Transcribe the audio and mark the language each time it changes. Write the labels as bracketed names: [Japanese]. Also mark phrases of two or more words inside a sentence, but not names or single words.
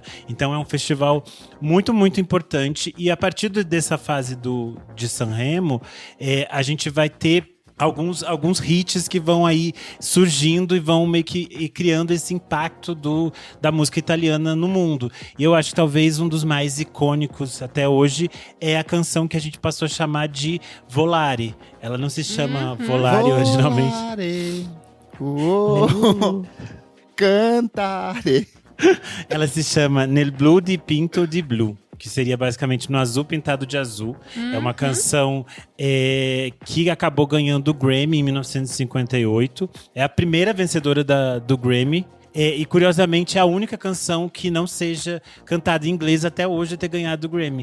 [Portuguese] Então é um festival muito, muito importante, e a partir dessa fase de Sanremo, a gente vai ter alguns hits que vão aí surgindo e vão meio que criando esse impacto da música italiana no mundo. E eu acho que talvez um dos mais icônicos até hoje é a canção que a gente passou a chamar de Volare. Ela não se chama Volare originalmente. Cantare. Ela se chama Nel blu dipinto di blu, que seria basicamente No Azul Pintado de Azul. É uma canção que acabou ganhando o Grammy em 1958. É a primeira vencedora do Grammy. E curiosamente é a única canção que não seja cantada em inglês até hoje a ter ganhado o Grammy.